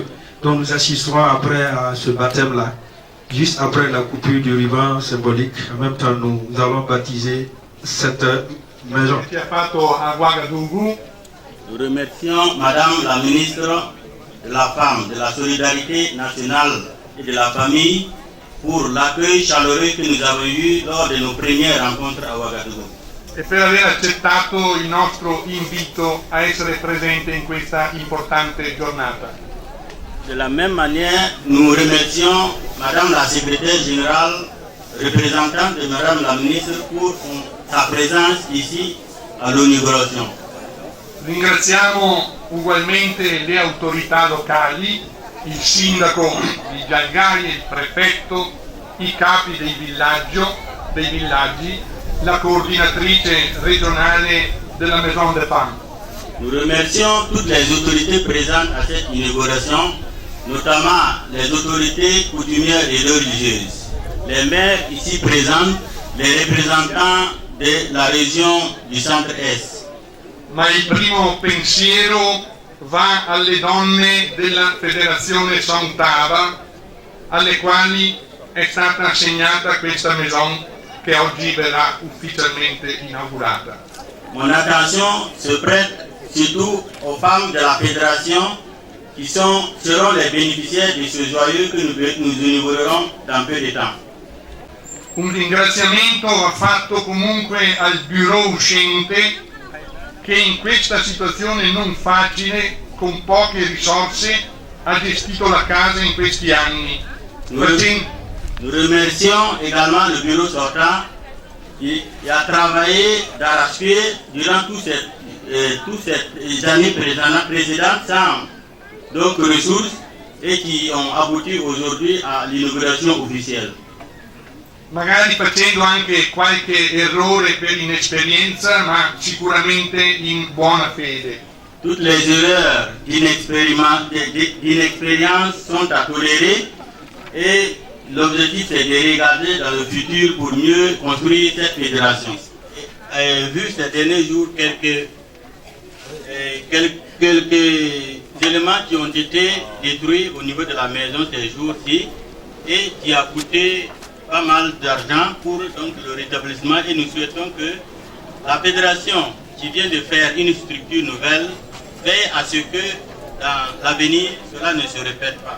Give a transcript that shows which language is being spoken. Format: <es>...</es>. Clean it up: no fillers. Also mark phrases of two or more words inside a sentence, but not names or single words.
<fr>Donc nous assisterons après à ce baptême-là. Juste après la coupure du ruban symbolique, en même temps nous allons baptiser cette maison. Nous remercions Madame la ministre de la Femme, de la Solidarité nationale et de la Famille pour l'accueil chaleureux que nous avons eu lors de nos premières rencontres à Ouagadougou.</fr> <it>E per aver accettato il nostro invito a essere presente in questa importante giornata.</it> <fr>De la même manière, nous remercions Madame la Secrétaire Générale, représentante de Madame la Ministre, pour sa présence ici à l'inauguration.</fr> <it>Ringraziamo ugualmente le autorità locali, il sindaco di Dialgaï, il prefetto, i capi dei villaggi, la coordinatrice regionale della Maison des Femmes.</it> <fr>Nous remercions toutes les autorités présentes à cette inauguration, notamment les autorités coutumières et religieuses, les maires ici présents, les représentants de la région du centre-est.</fr> <it>Ma il primo pensiero va alle donne della Federazione Sontava, alle quali è stata assegnata questa maison che oggi verrà ufficialmente inaugurata.</it> <fr>Mon attention se prête surtout aux femmes de la fédération qui seront les bénéficiaires de ce joyeux que nous inaugurerons dans peu de temps.</fr> <it>Un ringraziamento va fatto comunque al bureau uscente che in questa situazione non facile, con poche risorse, ha gestito la casa in questi anni.</it> <fr>Nous remercions également le bureau sortant qui a travaillé d'arrache-pied durant toute toutes ces années précédentes sans donc ressources et qui ont abouti aujourd'hui à l'inauguration officielle.</fr> <it>Magari facendo anche qualche errore per inesperienza, ma sicuramente in buona fede.</it> <fr>Toutes les erreurs d'inexpérience sont à tolérer et l'objectif c'est de regarder dans le futur pour mieux construire cette fédération. Vu ces derniers jours quelques éléments qui ont été détruits au niveau de la maison ces jours-ci et qui a coûté pas mal d'argent pour donc, le rétablissement et nous souhaitons que la fédération qui vient de faire une structure nouvelle veille à ce que dans l'avenir cela ne se répète pas.</fr>